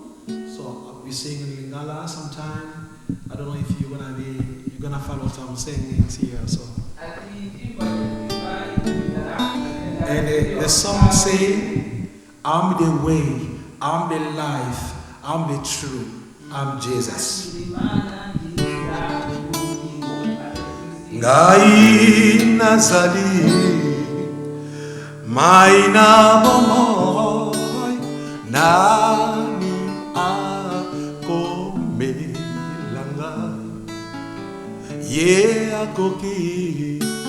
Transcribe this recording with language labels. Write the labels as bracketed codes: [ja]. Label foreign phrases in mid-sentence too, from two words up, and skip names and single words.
[en] So I'll be singing Lingala sometime. I don't know if you're gonna follow what I'm saying here. So. And the song say, I'm the way, I'm the life, I'm the truth, I'm Jesus. [ln] Ngai nazali, maina momoy, nani akomelanga, ye akoki.